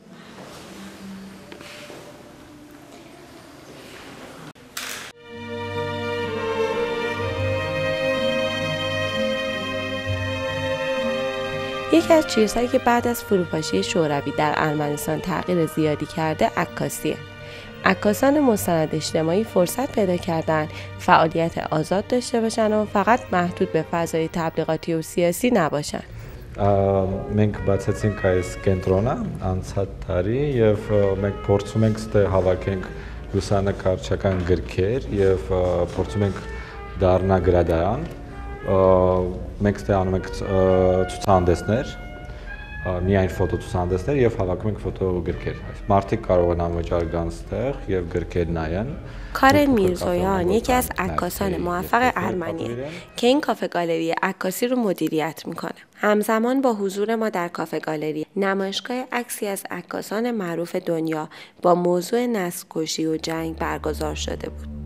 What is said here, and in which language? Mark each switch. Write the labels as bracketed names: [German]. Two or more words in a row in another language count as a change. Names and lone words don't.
[Persian] یکی از چیزهایی که بعد از فروپاشی شوروی در ارمنستان تغییر زیادی کرده عکاسیه. عکاسان مستند اجتماعی فرصت پیدا کردن فعالیت آزاد داشته باشن و فقط محدود به فضای تبلیغاتی و سیاسی نباشن. [Armenian] մենք բացեցինք այս կենտրոնը անցած տարի եւ մենք փորձում ենք ստե հավաքենք լուսանկարչական գրքեր եւ փորձում ենք դառնա գրադարան մենք ստե անում ենք ցուցահանդեսներ միայն ֆոտո ցուցահանդեսներ եւ հավաքում ենք ֆոտո գրքեր մարդիկ կարող են անվճար գան ստեղ եւ գրքեր նայեն. [Persian] کارن میرزویان یکی از عکاسان موفق ارمنیه که این کافه گالری عکاسی رو مدیریت میکنه. همزمان با حضور ما در کافه گالری نمایشگاه عکسی از عکاسان معروف دنیا با موضوع نسل‌کشی و جنگ برگزار شده بود.